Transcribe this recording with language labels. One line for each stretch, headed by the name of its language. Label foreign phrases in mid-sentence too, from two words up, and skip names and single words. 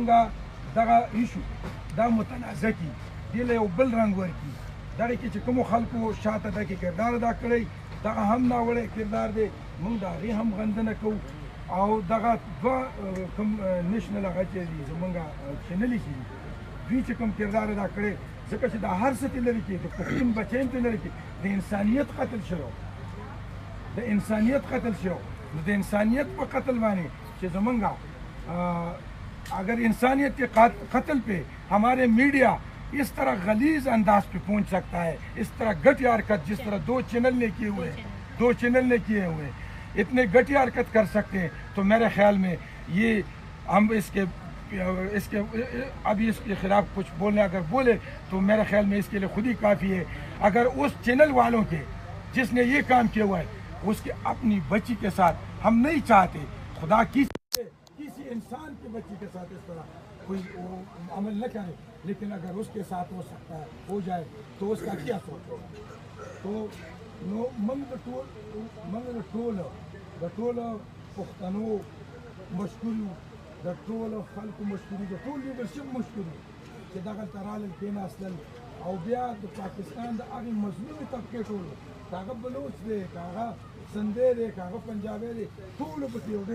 Pashto: دغه ایشو دا متنازع کړي دې له یو بل رنګ ورکړي دغه کې چې کومو خلکو شاته دغه کردار ادا کړی دغه هم ناوړی کردار دی موږ د هغې هم غندنه کوو او دغه دوه کوم نیشنل هغه چې دي زموږ چینلې چې دي دوی چې کوم کردار ادا کړی ځکه چې دا هر څه ترې لرې کړي د پښتون بچی هم ترې لرې کړي د انسانیت قتل شوی د انسانیت قتل شوی نو د انسانیت په قتل باندې چې زمونږ
Urdu: اگر انسانیت کے قتل پہ ہمارے میڈیا اس طرح غلیظ انداز پہ پہنچ سکتا ہے اس طرح گھٹیا حرکت جس طرح دو چینل نے کیے ہوئے اتنے گھٹیا حرکت کر سکتے ہیں تو میرے خیال میں یہ ہم اس کے ابھی اس کے خلاف کچھ بولنے اگر بولے تو میرے خیال میں اس کے لیے خود ہی کافی ہے اگر اس چینل والوں کے جس نے یہ کام کیا ہوا ہے اس کے اپنی بچی کے ساتھ ہم نہیں چاہتے خدا کسی انسان کے بچی کے ساتھ اس طرح کوئی عمل نہ کرے لیکن اگر اس کے ساتھ ہو سکتا ہے ہو جائے تو اس کا کیا سوچ ہوگا تو منگ
Pashto: ټول پښتنو مشکور د ټول خلکو مشکور د ټول لیډرشپ مشکور چې دغلته رالل کېناستل او بیا د پاکستان د هغې مظلومې طبقې ټولو که هغه بلوچ دی که هغه سندی دی که هغه پنجابی دی ټولو پکې یو